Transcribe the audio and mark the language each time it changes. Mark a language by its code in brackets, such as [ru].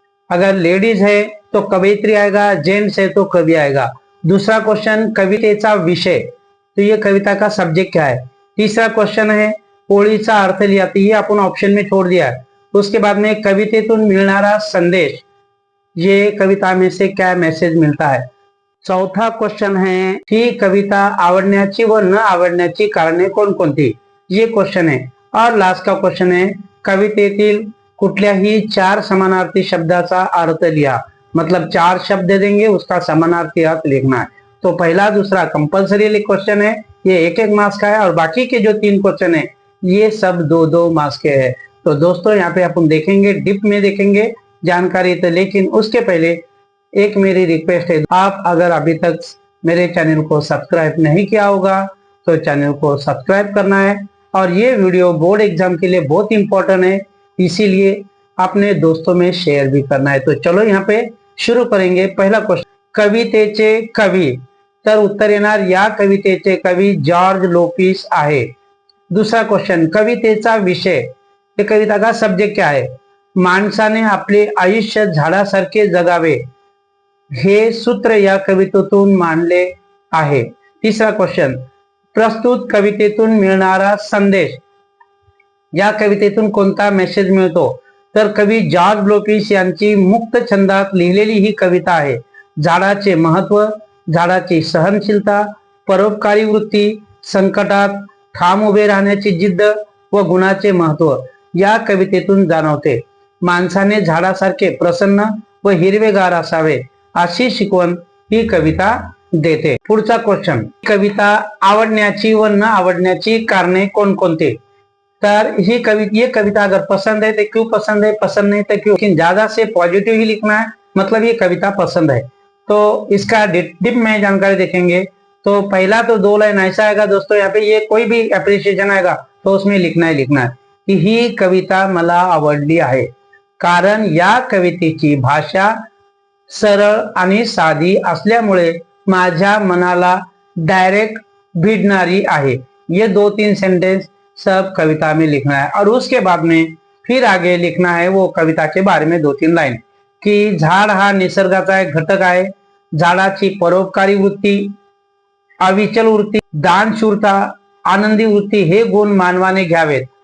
[hi] अगर लेडीज है तो कवयित्री आएगा, जेंट्स है तो कवि आएगा। दूसरा क्वेश्चन, [mr] कवितेचा विषय, [hi] तो ये कविता का सब्जेक्ट क्या है। तीसरा क्वेश्चन है [mr] ओळीचा अर्थ लिहा, [hi] तो ये अपन ऑप्शन में छोड़ दिया है। उसके बाद में [mr] कवितेतून मिळणारा संदेश, [hi] ये कविता में से क्या मैसेज मिलता है। चौथा क्वेश्चन है [mr] ही कविता आवडण्याची व न आवडण्याची कारणे कोणकोणती, [hi] ये क्वेश्चन है। और लास्ट का क्वेश्चन है [mr] कवितेतील कुठल्याही 4 समानार्थी शब्दाचा अर्थ लिहा, [hi] मतलब 4 शब्द देंगे, उसका समानार्थी अर्थ लिखना है। तो पहला दूसरा कंपल्सरी क्वेश्चन है, ये 1-1 मार्क्स का है, और बाकी के जो 3 क्वेश्चन है ये सब 2-2 मार्क्स के हैं। तो दोस्तों, यहाँ पे अपन देखेंगे, डिप में देखेंगे जानकारी। तो लेकिन उसके पहले एक मेरी रिक्वेस्ट है, आप अगर अभी तक मेरे चैनल को सब्सक्राइब नहीं किया होगा तो चैनल को सब्सक्राइब करना है। और ये वीडियो बोर्ड एग्जाम के लिए बहुत इंपॉर्टेंट है, इसीलिए अपने दोस्तों में शेयर भी करना है। तो चलो यहाँ पे शुरू करेंगे। पहला क्वेश्चन, [mr] कवितेचे कवि, तर उत्तर येणार या कवितेचे कवि जॉर्ज लोपिस आहे। [hi] दूसरा क्वेश्चन, [mr] कवितेचा विषय, [hi] ये कविता का सब्जेक्ट क्या है। [mr] माणसाने आपले आयुष्य झाडासारखे जगावे, हे सूत्र या कवितेतून मांडले आहे। तिसरा क्वेश्चन, प्रस्तुत कवितेतून मिळणारा संदेश, [hi] या कवितेतून कोणता मेसेज मिळतो, [mr] तर कवी जॉर्ज लोपिस यांची मुक्त छंदात लिहिलेली ही कविता आहे। झाडाचे महत्व, झाडाची सहनशीलता, परोपकारी वृत्ती, संकटात ठाम उभे राहण्याची जिद्द व गुणाचे महत्व या कवितेतून जाणवते। माणसाने झाडासारखे प्रसन्न व हिरवेगार असावे, अशी शिकवण ही कविता देते। पुढचा क्वेश्चन, कविता आवडण्याची व न आवडण्याची कारणे कोणकोणते, [hi] तर ये कविता अगर पसंद है तो क्यों पसंद है, पसंद नहीं तो क्यों। लेकिन ज्यादा से पॉजिटिव ही लिखना है, मतलब ये कविता पसंद है। तो इसका डिप में जानकारी देखेंगे। तो पहला तो 2 लाइन ऐसा आएगा दोस्तों, यहाँ पे ये कोई भी एप्रिसिएशन आएगा तो उसमें लिखना है कि [mr] ही कविता मला आवडली आहे, कारण या कवितेची भाषा सरळ आणि साधी असल्यामुळे माझ्या मनाला डायरेक्ट भिडणारी आहे। [hi] ये 2-3 सेंटेंस सब कविता में लिखना है, और उसके बाद में फिर आगे लिखना है वो कविता के बारे में 2-3 लाइन, कि [mr] झाड हा निसर्गाचा एक घटक आहे, झाडाची परोपकारी वृत्ती, अविचल वृत्ती, दानशूरता, आनंदी वृत्ति, हे गुण मानवाने घ्यावेत।